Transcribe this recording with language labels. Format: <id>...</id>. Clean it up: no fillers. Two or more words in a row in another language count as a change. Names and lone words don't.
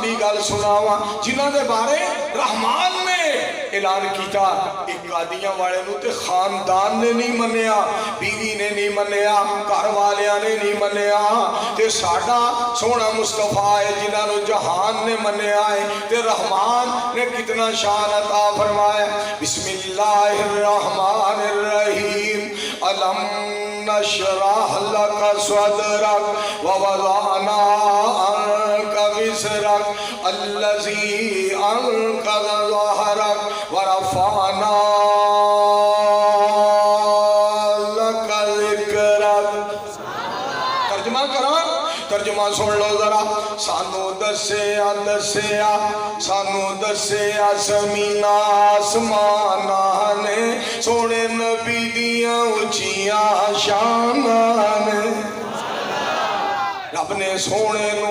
<pa>دی گل سناواں جنہاں دے بارے رحمان نے اعلان کیا ایک قادیاں والے نوں تے خاندان نے نہیں منیا بیوی نے نہیں منیا گھر والیاں نے نہیں منیا تے ساڈا سوہنا مصطفیٰ ہے جنہاں نوں جہان نے منیا ہے تے رحمان نے کتنا شان عطا فرمایا</pa> <ar>بسم الله الرحمن الرحيم ألم نشرح لك صدرك ووضعنا عنك وزرك الذي أنقض ظهرك ورفعنا لك ذكرك</ar> <pa>ترجمہ سن لو ذرا سانوں دسیا زمیناں آسماناں نے سوہنے نبی دیاں اچیاں شاناں نے رب نے سوہنے نوں</pa>